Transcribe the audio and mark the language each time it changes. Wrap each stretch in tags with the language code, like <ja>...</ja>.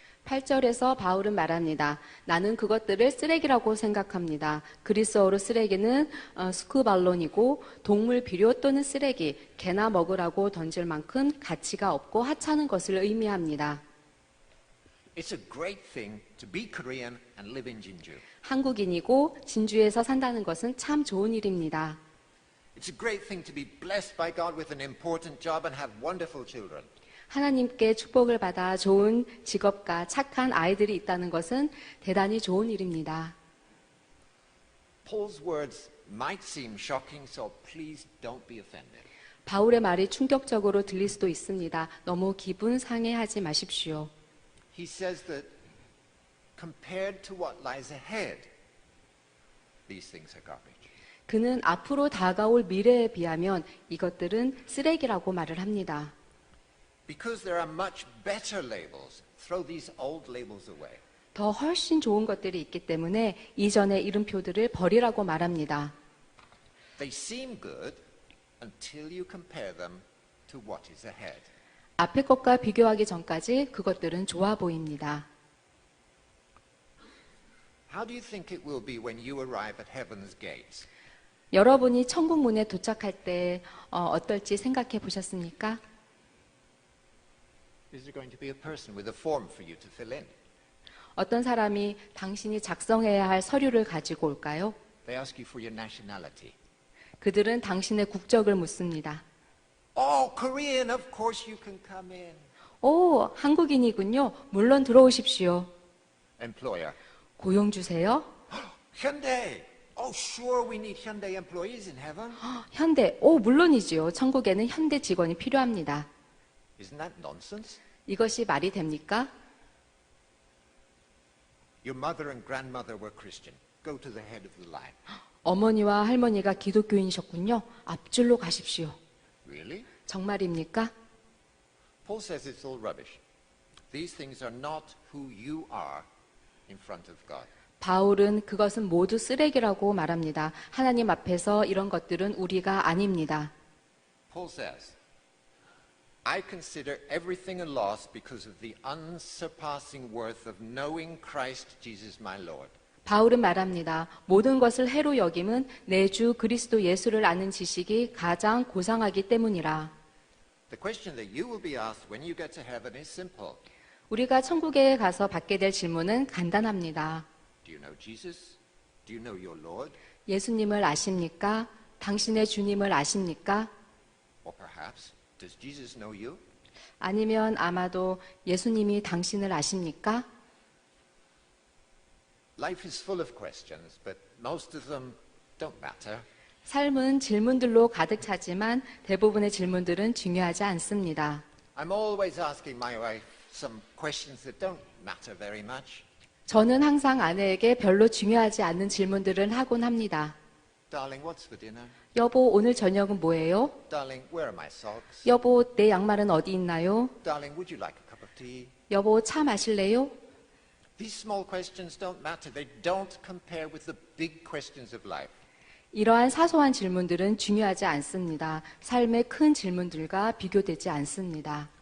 <ko>8절에서 바울은 말합니다. 나는 그것들을 쓰레기라고 생각합니다. 그리스어로 쓰레기는 스쿠발론이고 동물 비료 또는 쓰레기, 개나 먹으라고 던질 만큼 가치가 없고 하찮은 것을 의미합니다.</ko> <en>It's a great thing to be Korean and live in Jinju.</en> <ko>한국인이고 진주에서 산다는 것은 참 좋은 일입니다.</ko> <en>It's a great thing to be blessed by God with an important job and have wonderful children.</en> <ko>하나님께 축복을 받아 좋은 직업과 착한 아이들이 있다는 것은 대단히 좋은 일입니다.</ko> <en>Paul's words might seem shocking, so please don't be offended.</en> <ko>바울의 말이 충격적으로 들릴 수도 있습니다. 너무 기분 상해하지 마십시오.</ko> <en>He says that compared to what lies ahead, these things are garbage.</en> <ko>그는 앞으로 다가올 미래에 비하면 이것들은 쓰레기라고 말을 합니다.</ko> <en>Because there are much better labels, throw these old labels away.</en> <ko>더 훨씬 좋은 것들이 있기 때문에 이전의 이름표들을 버리라고 말합니다.</ko> <en>They seem good until you compare them to what is ahead.</en> <ko>앞의 것과 비교하기 전까지 그것들은 좋아 보입니다.</ko> <en>How do you think it will be when you arrive at heaven's gates?</en> <ko>여러분이 천국 문에 도착할 때 어떨지 생각해 보셨습니까?</ko> <en>Is there going to be a person with a form for you to fill in?</en> <ko>어떤 사람이 당신이 작성해야 할 서류를 가지고 올까요?</ko> <en>They ask you for your nationality.</en> <ko>그들은 당신의 국적을 묻습니다.</ko> <en>Oh, Korean, of course you can come in.</en> <ko>오, 한국인이군요. 물론 들어오십시오.</ko> <en>Employer.</en> <ko>고용 주세요.</ko> <en>Hyundai. Oh, sure, we need Hyundai employees in heaven.</en> <ko>현대, 오, 물론이지요. 천국에는 현대 직원이 필요합니다.</ko> <en>Isn't that nonsense?</en> <ko>이것이 말이 됩니까?</ko> <en>Your mother and grandmother were Christian. Go to the head of the line.</en> <ko>어머니와 할머니가 기독교인이셨군요. 앞줄로 가십시오.</ko> <en>Really?</en> <ko>정말입니까?</ko> <en>Paul says it's all rubbish. These things are not who you are in front of God.</en> <ko>바울은 그것은 모두 쓰레기라고 말합니다. 하나님 앞에서 이런 것들은 우리가 아닙니다.</ko> <en>Paul says, I consider everything a loss because of the unsurpassing worth of knowing Christ Jesus my Lord.</en> <ko>바울은 말합니다. 모든 것을 해로 여김은 내 주 그리스도 예수를 아는 지식이 가장 고상하기 때문이라.</ko> <en>The question that you will be asked when you get to heaven is simple.</en> <ko>우리가 천국에 가서 받게 될 질문은 간단합니다.</ko> <en>Do you know Jesus? Do you know your Lord?</en> <ko>예수님을 아십니까? 당신의 주님을 아십니까?</ko> <en>Or perhaps, does Jesus know you?</en> <ko>아니면 아마도 예수님이 당신을 아십니까?</ko> <en>Life is full of questions, but most of them don't matter.</en> <ko>삶은 질문들로 가득 차지만 대부분의 질문들은 중요하지 않습니다.</ko> <en>I'm always asking my wife some questions that don't matter very much.</en> <ko>저는 항상 아내에게 별로 중요하지 않는 질문들을 하곤 합니다.</ko> <en>Darling, what's for dinner?</en> <ko>여보, 오늘 저녁은 뭐예요?</ko> <en>Darling, where are my socks?</en> <ko>여보, 내 양말은 어디 있나요?</ko> <en>Darling, would you like a cup of tea?</en> <ko>여보, 차 마실래요?</ko> <en>These small questions don't matter. They don't compare with the big questions of life.</en> <ko>이러한 사소한 질문들은 중요하지 않습니다. 삶의 큰 질문들과 비교되지 않습니다.</ko>